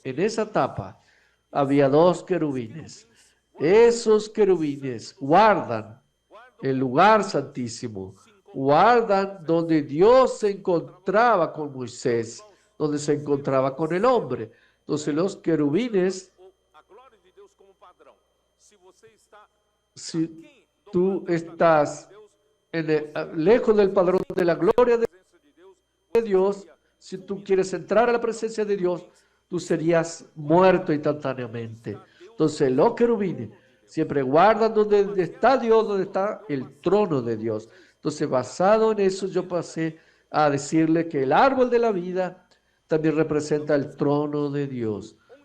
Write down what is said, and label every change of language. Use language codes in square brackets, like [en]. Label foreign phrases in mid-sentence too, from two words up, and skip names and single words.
[es] En esa tapa había dos querubines. Esos querubines guardan el lugar santísimo, guardan donde Dios se encontraba con Moisés, donde se encontraba con el hombre. Entonces los querubines, [pt] a glória de Deus como padrão. Se você está [es] si [pt] aquém do [es] tú [pt] padrão da [es] estás [pt] glória de Deus, [es] lejos del padrón de la gloria de [pt] presença de Deus, [es] Dios, si tú quieres entrar a la presencia de Dios, tú serías muerto instantáneamente. Entonces los querubines siempre guardan donde está Dios, donde está el trono de Dios. Entonces basado en eso yo pasé a decirle que el árbol de la vida también representa el trono de Dios.